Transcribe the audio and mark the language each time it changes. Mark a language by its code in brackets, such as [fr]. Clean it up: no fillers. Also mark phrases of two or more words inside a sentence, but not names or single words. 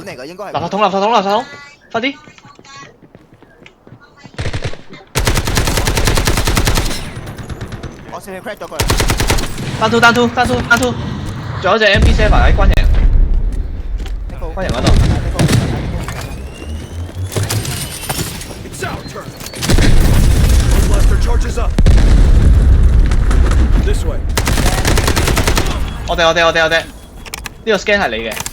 [yue] 嚟㗎，應該係。垃圾桶，快啲！我先 crack 咗佢。單 two， 仲有一隻 MP7喺軍營嗰度。 [en] It's our turn. Blaster charges up. This way. [yue] 我哋呢個 scan 係你嘅。